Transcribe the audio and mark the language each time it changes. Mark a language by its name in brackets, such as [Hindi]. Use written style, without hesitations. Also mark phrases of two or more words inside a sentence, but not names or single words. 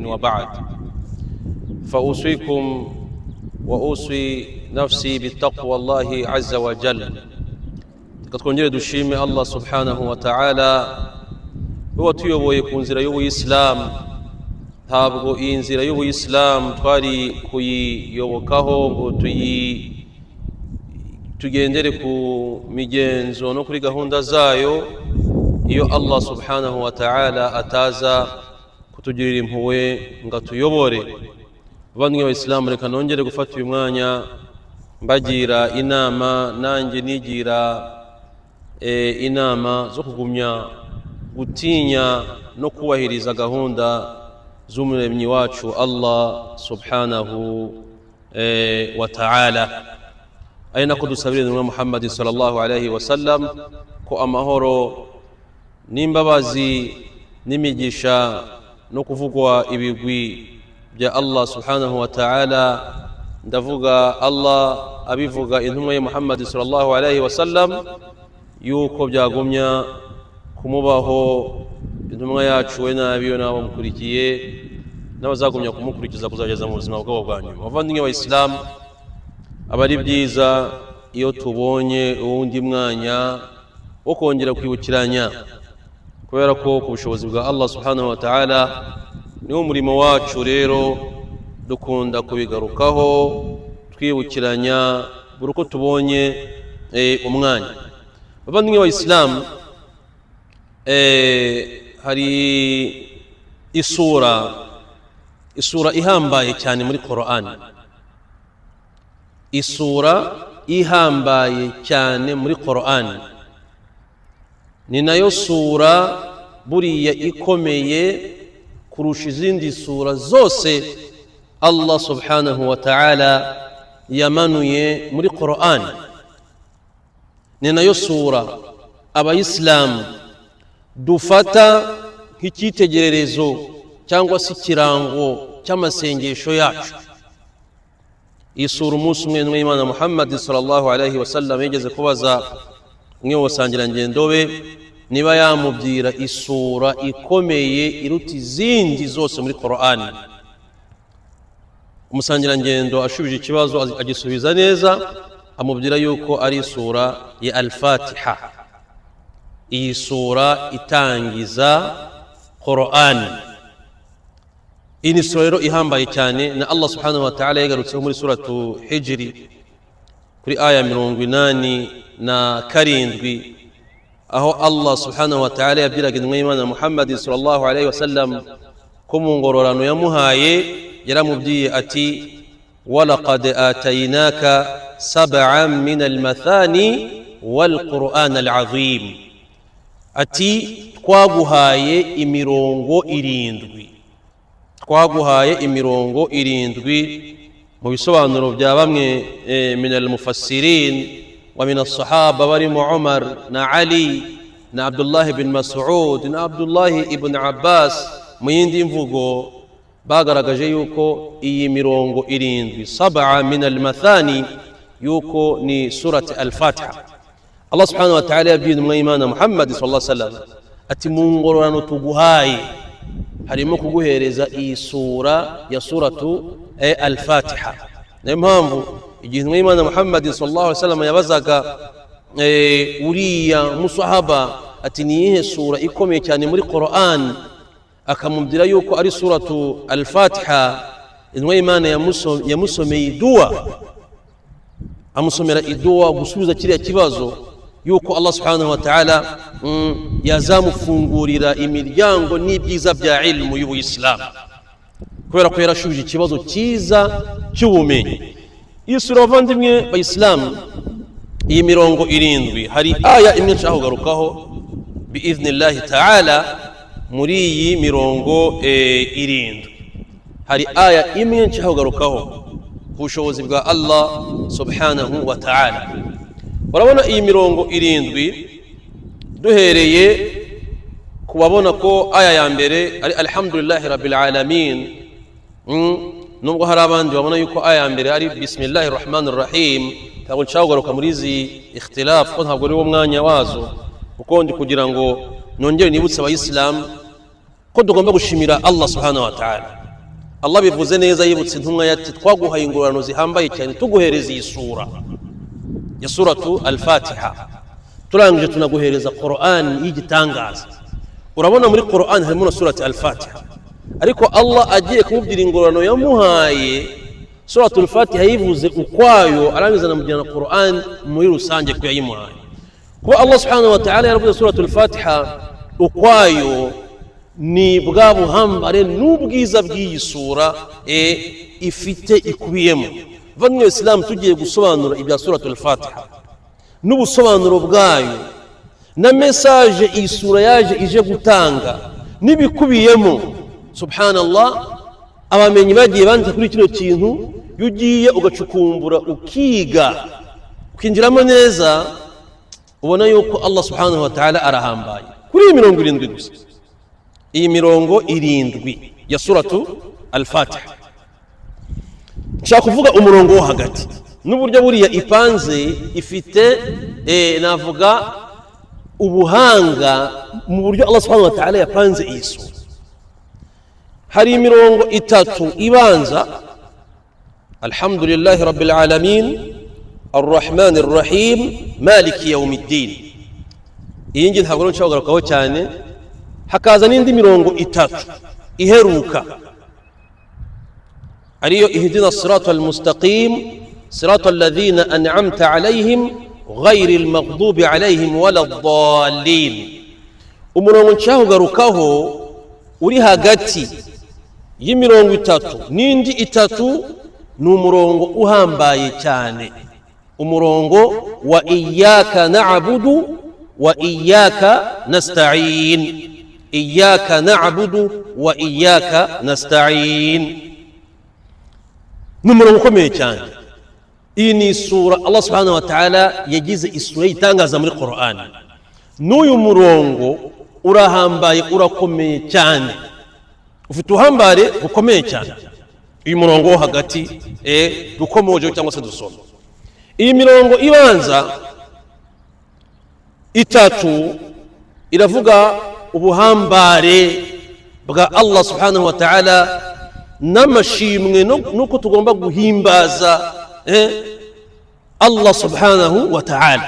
[Arabic] وبعد، فأوصيكم وأوصي نفسي بالتقوى الله عز وجل. [Kinyarwanda] tukongere dushime [Arabic] الله سبحانه وتعالى [Kinyarwanda] uwo tuyoboye ku nzira y'ubuyisilamu. Ntabwo iyi nzira y'ubuyisilamu twari kuyiyobokaho ngo tugendere ku migenzo no kuri gahunda zayo iyo [Arabic] الله سبحانه وتعالى [Kinyarwanda] ataza kutugirira impuhwe ngo atuyobore. Bavandimwe b'Abayisilamu, reka nongere gufata uyu mwanya mbagira inama, nanjye nigira inama zo kugumya gutinya no kubahiriza gahunda z'umuremyi wacu [Arabic] الله سبحانه وتعالى. [Kinyarwanda] Ari nako dusabira intumwa Muhammad [Arabic] صلى الله عليه وسلم [Kinyarwanda] ko amahoro n'imbabazi n'imigisha no kuvugwa ibigwi bya [Arabic] الله سبحانه وتعالى, [Kinyarwanda] ndavuga Allah abivuga intumwa ya Muhammad [Arabic] صلى الله عليه وسلم, [Kinyarwanda] yuko byagumya kumubaho intumwa yacu we n'abiyo n'abo mukurikiye n'abazagumya kumukurikiza kuzageza mu buzima bwabo bwa nyuma. Bavandimwe b'Abayisilamu, abari byiza iyo tubonye uwundi mwanya wo kongera kwibukiranya, kubera ko ku bushobozi bwa [Arabic] الله سبحانه وتعالى [Kinyarwanda] niwo murimo wacu. Rero dukunda kubigarukaho twibukiranya buri uko tubonye umwanya. Bavandimwe b'Abayisilamu, hari isura ihambaye cyane muri Qur'an, isura ihambaye cyane muri Qur'an, ni nayo sura buriya ikomeye kurusha izindi sura zose [Arabic] الله سبحانه وتعالى [Kinyarwanda] yamanuye muri Qur'an. Ni nayo sura Abayisilamu dufata nk'icyitegererezo cyangwa se ikirango cy'amasengesho yacu. Iyi sura umunsi umwe n'Imana Muhammad [Arabic] صلى الله عليه وسلم [Kinyarwanda] yigeze kubaza umwe mu basangirangendo be niba yamubwira isura ikomeye iruta izindi zose muri Qur'an. Umusangirangendo ashubije ikibazo agisubiza neza, amubwira yuko ari isura ya Al-Fatiha. Iyi sura itangiza Qur'an. Iyi ni sura rero ihambaye cyane, na [Arabic] الله سبحانه وتعالى [Kinyarwanda] yagarutseho muri [Arabic] سورة الحجر [Kinyarwanda] kuri aya 87, aho [Arabic] الله سبحانه وتعالى [Kinyarwanda] yabwiraga intumwa y'Imana Muhammad [Arabic] صلى الله عليه وسلم [Kinyarwanda] ko mu ngororano yamuhaye yaramubwiye ati [Arabic] ولقد آتيناك سبعا من المثاني والقرآن العظيم, [Kinyarwanda] ati twaguhaye imirongo irindwi. Mu bisobanuro bya bamwe [Arabic] من المفسرين ومن الصحابة [Kinyarwanda] barimo Umar na Ali na Abdullah ibn Mas'ud na Abdullah ibn Abbas, mu yindi mvugo bagaragaje yuko iyi mirongo irindwi [Arabic] سبعا من المثاني [Kinyarwanda] yuko ni [Arabic] سورة الفاتحة. الله سبحانه وتعالى [Kinyarwanda] yabwiye intumwa y'Imana Muhammad [Arabic] صلى الله عليه وسلم [Kinyarwanda] ati mu ngororano tuguhaye harimo kuguhereza iyi sura ya [Arabic] سورة الفاتحة. [Kinyarwanda] Niyo mpamvu igihe Imana Muhammad [Arabic] صلى الله عليه وسلم [Kinyarwanda] yabazaga uriya musahaba ati niyihe sura ikomeye cyane muri Qur'an, akamubwira yuko ari [Arabic] سورة الفاتحة, [Kinyarwanda] Imana yamusomeye dua, amusomera idua gusubiza kiriya kibazo yuko [Arabic] الله سبحانه وتعالى [Kinyarwanda] yazamufungurira imiryango n'ibyiza bya ilmu y'Ubuyisilamu, kubera ko yarashubije ikibazo cyiza cy'ubumenyi. Iyi sura bavandimwe bayisilamu, iyi mirongo 7, hari aya imwe nshaka kugarukaho [Arabic] بإذن الله تعالى. [Kinyarwanda] Muri iyi mirongo 7 hari aya imwe nshaka kugarukaho ku bushobozi bwa [Arabic] الله سبحانه وتعالى. [Kinyarwanda] Urabona iyi mirongo 7 duhereye kubabona ko aya ya mbere ari [Arabic] الحمد لله رب العالمين, [Kinyarwanda] nubwo hari abandi babona yuko aya ya mbere ari [Arabic] بسم الله الرحمن الرحيم. [Kinyarwanda] Ntabwo nshaka kugaruka muri izi ikhtilaf ko ntabwo ari wo mwanya wazo, kuko ndi kugira ngo nongere nibutse abayisilamu ko tugomba gushimira [Arabic] الله سبحانه وتعالى. [Kinyarwanda] Allah bivuze neza, yibutse intumwa yati twaguhaye ingororano zihambaye cyane tuguhereza iyi sura ya [Arabic] سورة الفاتحة, [Kinyarwanda] turangije tunaguhereza Qur'an y'igitangaza. Urabona muri Qur'an harimo na [Arabic] سورة الفاتحة, [Kinyarwanda] ariko Allah agiye kumubwira ingororano yamuhaye [Arabic] سورة الفاتحة [Kinyarwanda] yivuze ukwayo, arangiza namujyana Qur'an muri rusange ko yayimuhaye. Kuba [Arabic] الله سبحانه وتعالى [Kinyarwanda] yaravuze [Arabic] سورة الفاتحة [Kinyarwanda] ukwayo ni bwa buhambare n'ubwiza bw'iyi sura ifite ikubiyemo. Vanwe Islam tugiye gusobanura ibya [Arabic] سورة الفاتحة [Kinyarwanda] n'ubusobanuro bwayo na message iyi sura yaje ije gutanga n'ibikubiyemo, subhanallah, abamenyi bagiye bandika kuri kino kintu, yugiye ugacukumbura ukiga ukinjiramo neza, ubona yuko [Arabic] الله سبحانه وتعالى [Kinyarwanda] arahambaye. Kuri iyi mirongo 7 gusa, iyi mirongo 7 ya [Arabic] سورة الفاتحة, [Kinyarwanda] nshaka kuvuga umurongo wo hagati n'uburyo buriya ipanze ifite navuga ubuhanga mu buryo [Arabic] الله سبحانه وتعالى [Kinyarwanda] yapanze iyi sura. Hari imirongo 3 ibanza, [Arabic] الحمد لله رب العالمين الرحمن الرحيم مالك يوم الدين. [Kinyarwanda] Iyi ngi ntabwo nshaka kugarukaho cyane. Hakaza n'indi mirongo 3 iheruka, ariyo [Arabic] اهدنا الصراط المستقيم صراط الذين أنعمت عليهم غير المغضوب عليهم ولا الضالين. [Kinyarwanda] Umurongo nshaka kugarukaho uri hagati y'imirongo 3 n'indi 3 ni umurongo uhambaye cyane, umurongo wa [Arabic] إياك نعبد وإياك نستعين. إياك نعبد وإياك نستعين [Kinyarwanda] ni umurongo ukomeye cyane. Iyi ni sura [Arabic] الله سبحانه وتعالى [Kinyarwanda] yagize isura itangaza muri Qur'an. N'uyu murongo urahambaye, urakomeye cyane, ufite uhambare ukomeye cyane. Uyu murongo wo hagati dukomoje cyangwa se dusoma. Iyi mirongo ibanza 3 iravuga ubuhambare bwa [Arabic] الله سبحانه وتعالى [Kinyarwanda] n'amashimwe nuko tugomba guhimbaza [Arabic] الله سبحانه وتعالى.